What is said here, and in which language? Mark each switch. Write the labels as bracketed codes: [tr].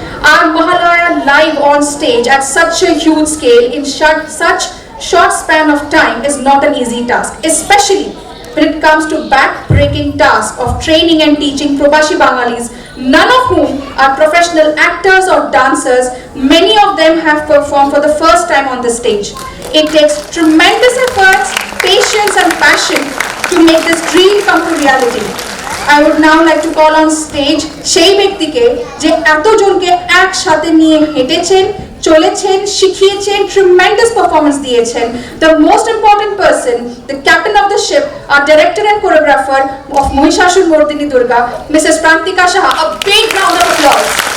[en] Our Mahalaya live on stage at such a huge scale in such short span of time is not an easy task, especially when it comes to back-breaking task of training and teaching Probashi Bangalis, none of whom are professional actors or dancers. Many of them have performed for the first time on the stage. It takes tremendous efforts, patience and passion to make this dream come to reality. I would now like to call on stage [bn] সেই ব্যক্তিকে যে এতজনকে একসাথে নিয়ে হেঁটেছেন, চলেছেন, শিখিয়েছেন, [en] tremendous performance [bn] দিয়েছেন. [en] The most important person, the captain of the ship, our director and choreographer of Mahishasur Mordini Durga, Mrs. Prantika Shah. A big round of applause.